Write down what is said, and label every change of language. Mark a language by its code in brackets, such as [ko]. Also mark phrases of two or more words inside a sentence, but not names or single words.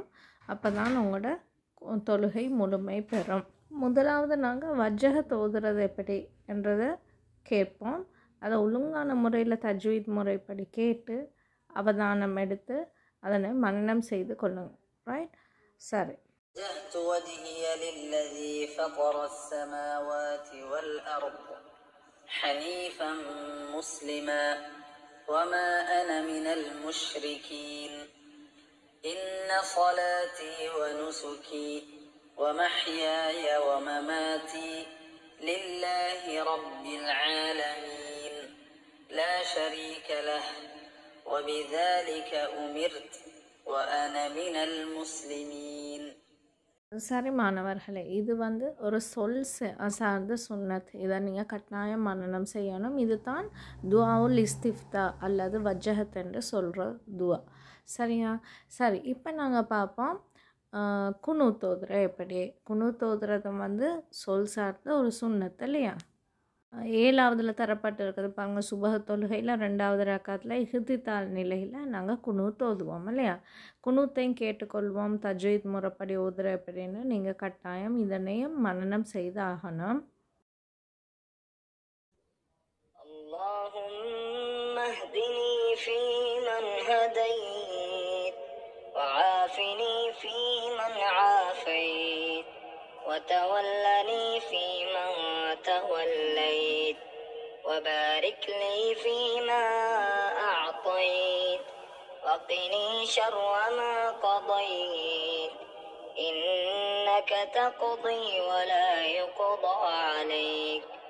[ta] அப்போ தான் உங்களோட தொழுகை முழுமை பெறும். முதலாவது நாங்கள் வஜ்ஹத் ஓதுறது எப்படி என்றதை கேட்போம். அதை ஒழுங்கான முறையில் தஜ்வீத் முறைப்படி கேட்டு அவதானம் எடுத்து அதனை மனனம் செய்து கொள்ளுங்க. ரைட். சரி. [ar] حنيفا مسلما وما أنا من المشركين إن صلاتي ونسكي ومحياي ومماتي لله رب العالمين لا شريك له وبذلك أمرت وأنا من المسلمين. [ta] சரி மாணவர்களே, இது ஒரு சொல் சார்ந்த சுன்னத். இதை நீங்கள் கட்டாயம் மனனம் செய்யணும். இது தான் [ar] دعاء الاستفتاح [ta] அல்லது வஜ்ஹத் என்று சொல்கிற துவா. சரியா? சரி, இப்போ நாங்கள் பார்ப்போம் குனூத் ஓதுற எப்படி. குனூத் ஓதுறது சொல் சார்ந்த ஒரு சுன்னத் இல்லையா? 7வதுல தரப்பட்டு இருக்குது பாருங்கள். சுபஹ தொழுகையில் 2வது ரக்காத்தில் இஹ்திதால் நிலையில் நாங்கள் குனூத் ஓதுவோம் இல்லையா? குனூத்தையும் கேட்டுக்கொள்வோம். தஜ்வீத் முறைப்படி ஓதுற எப்படின்னு நீங்கள் கட்டாயம் இதனையும் மனனம் செய்து ஆகணும். [ar] اللهم اهدني فيمن هديت وعافني فيمن عافيت وتولني فيمن توليت وبارك لي فيما أعطيت وقني شر ما قضيت إنك تقضي ولا يقضى عليك